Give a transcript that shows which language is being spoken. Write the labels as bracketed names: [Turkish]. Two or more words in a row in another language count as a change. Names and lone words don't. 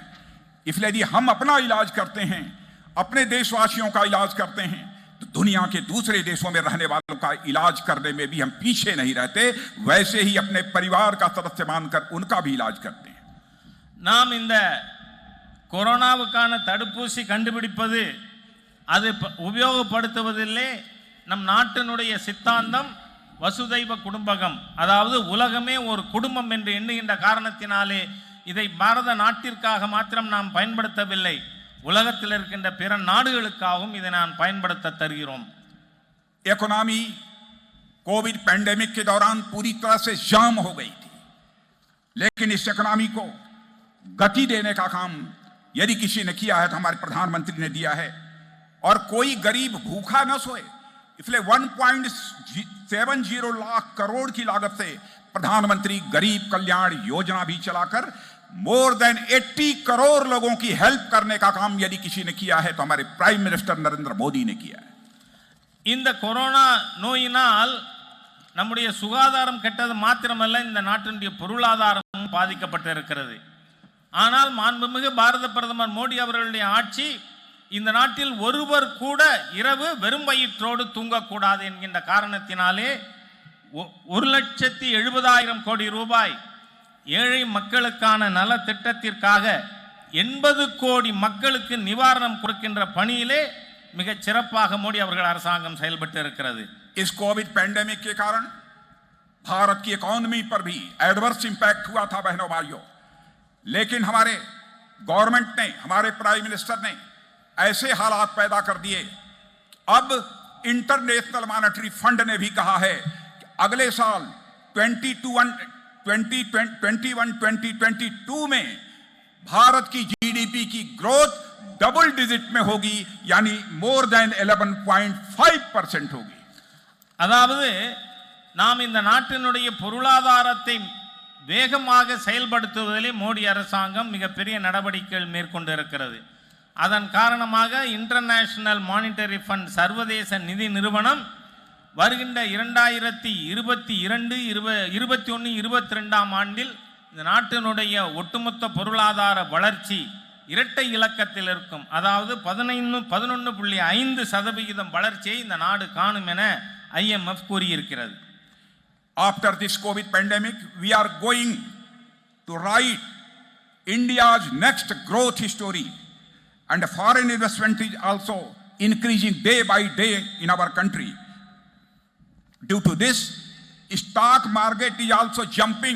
[Hindi] इसलिए यदि हम अपना इलाज करते हैं, अपने देशवासियों का इलाज करते हैं, तो दुनिया के दूसरे देशों में रहने वालों का इलाज करने में भी हम पीछे नहीं रहते, वैसे ही अपने परिवार का सदस्य मानकर उनका भी इलाज करते हैं। [Tamil] நாம் இந்த கொரோனாவுக்கான தடுப்பூசி கண்டுபிடிப்பது அது உபயோகப்படுத்துவதில்லை. நம் நாட்டினுடைய சித்தாந்தம் [Sanskrit] वसुधैव कुटुम्बकम्, [Tamil] அதாவது உலகமே ஒரு குடும்பம் என்று எண்ணுகின்ற காரணத்தினாலே இதை பாரத நாட்டிற்காக மாத்திரம் நாம் பயன்படுத்தவில்லை, உலகத்தில் இருக்கின்ற பிற நாடுகளுக்காகவும் இதை நான் பயன்படுத்த தருகிறோம். [English] economy COVID pandemic [Hindi] के दौरान पूरी तरह से जाम हो गई थी, लेकिन इस इकोनॉमी को गति देने का काम यदि किसी ने किया है तो हमारे प्रधानमंत्री ने दिया है। और कोई गरीब भूखा न सोए, इसलिए 1.70 लाख करोड़ की लागत से प्रधानमंत्री गरीब कल्याण योजना भी चलाकर [English] more than [Hindi] 80 करोड़ लोगों की हेल्प करने का काम यदि किसी ने किया है तो हमारे [English] Prime Minister [Hindi] नरेंद्र मोदी ने किया है। [Tamil] இந்த கொரோனா நோயினால் நம்முடைய சுகாதாரம் கெட்டது மாத்திரமல்ல, இந்த நாட்டினுடைய பொருளாதாரமும் பாதிக்கப்பட்டிருக்கிறது. ஆனால் மாண்புமிகு பாரத பிரதமர் மோடி அவர்களுடைய ஆட்சி இந்த நாட்டில் ஒருவர் கூட இரவு வெறும் வயிற்றோடு தூங்கக்கூடாது என்கின்ற காரணத்தினாலே 1,70,000 கோடி ரூபாய் ஏழை மக்களுக்கான நல திட்டத்திற்காக 80 கோடி மக்களுக்கு நிவாரணம் கொடுக்கின்ற பணியிலே மிகச் சிறப்பாக மோடி அவர்கள் அரசாங்கம் செயல்பட்டு இருக்கிறது. [Hindi] इस [English] COVID pandemic [Hindi] के कारण भारत की इकोनॉमी पर भी [English] adverse impact [Hindi] हुआ था बहनों भाइयों, लेकिन हमारे गवर्नमेंट ने, हमारे [English] Prime Minister [Hindi] ने ऐसे हालात पैदा कर दिए। अब इंटरनेशनल मॉनेटरी फंड ने भी कहा है कि अगले साल 2021-2022 में भारत की जीडीपी की ग्रोथ [English] double digit [Hindi] में होगी, यानी [English] more than [Hindi] 11.5% होगी। [Tamil] அதாவது நாம் இந்த நாட்டினுடைய பொருளாதாரத்தை வேகமாக செயல்படுத்துவதிலே மோடி அரசாங்கம் மிகப்பெரிய நடவடிக்கைகள் மேற்கொண்டு இருக்கிறது. அதன் காரணமாக இன்டர்நேஷனல் மானிட்டரி ஃபண்ட், சர்வதேச நிதி நிறுவனம் வருகின்ற 2022-21-22 ஆண்டில் இந்த நாட்டினுடைய ஒட்டுமொத்த பொருளாதார வளர்ச்சி இரட்டை இலக்கத்தில் இருக்கும், அதாவது 11.5% வளர்ச்சியை இந்த நாடு காணும் என IMF கூறியிருக்கிறது. [English] After this COVID pandemic, we are going to write India's next growth story, and foreign investment is also increasing day by day in our country. Due to this, stock market is also jumping.